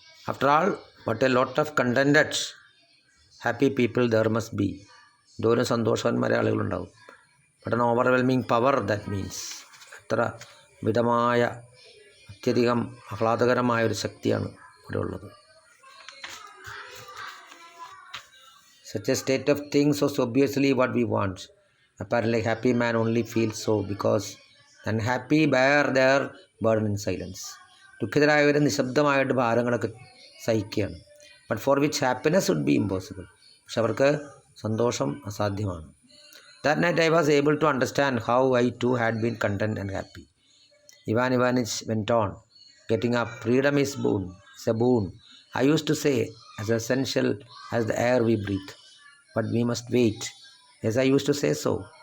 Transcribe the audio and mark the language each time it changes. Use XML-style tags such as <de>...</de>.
<en>After all, what a lot of contented, happy people there must be.</en> <ml>എന്തോരം സന്തോഷവാന്മാരെ ആളുകളുണ്ടാവും.</ml> <en>but an overwhelming power that means</en> <ml>എത്ര മിതമായ അത്യധികം ആഹ്ലാദകരമായൊരു ശക്തിയാണ് ഇവിടെ ഉള്ളത്.</ml> <en>Such a state of things was obviously what we want. Apparently happy man only feels so because the unhappy bear their burden in silence.</en> <ml>ദുഃഖിതരായവർ നിശബ്ദമായിട്ട് ഭാരങ്ങളൊക്കെ സഹിക്കുകയാണ്.</ml> <en>But for which happiness would be impossible.</en> <ml>പക്ഷെ അവർക്ക് സന്തോഷം അസാധ്യമാണ്.</ml> <en>That night I was able to understand how I too had been content and happy. Ivan Ivanich went on, getting up. Freedom is boon. It's a boon. I used to say, as essential as the air we breathe. But we must wait. Yes, I used to say so.</en>